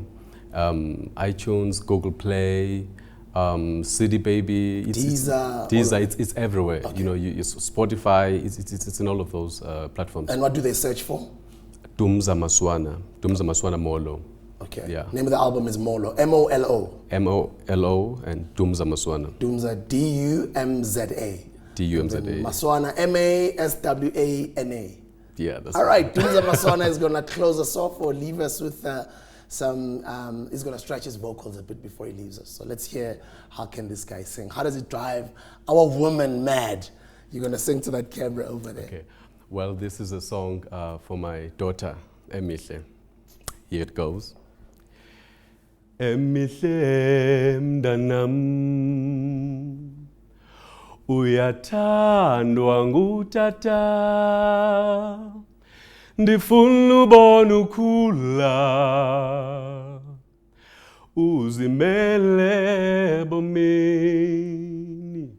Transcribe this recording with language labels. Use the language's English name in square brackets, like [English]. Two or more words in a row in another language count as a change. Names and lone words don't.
[English] iTunes, Google Play, CD Baby, Deezer, it's everywhere. Okay. You know, Spotify, it's in all of those platforms. And what do they search for? Dumza Maswana MOLO. Okay. Yeah. Name of the album is MOLO. M-O-L-O. M-O-L-O and Dumza Maswana. Dumza, D-U-M-Z-A. D-U-M-Z-A. Maswana, M-A-S-W-A-N-A. Yeah, that's all right. Dumza Maswana is going to close us off or leave us with some, he's going to stretch his vocals a bit before he leaves us. So let's hear, how can this guy sing? How does it drive our woman mad? You're going to sing to that camera over there. Okay. Well, this is a song for my daughter, Emihle. Here it goes. [Xhosa] Emihle mntanam, uyathandwa ngutata, ndifuna ubona ukhula, uzimele bomini.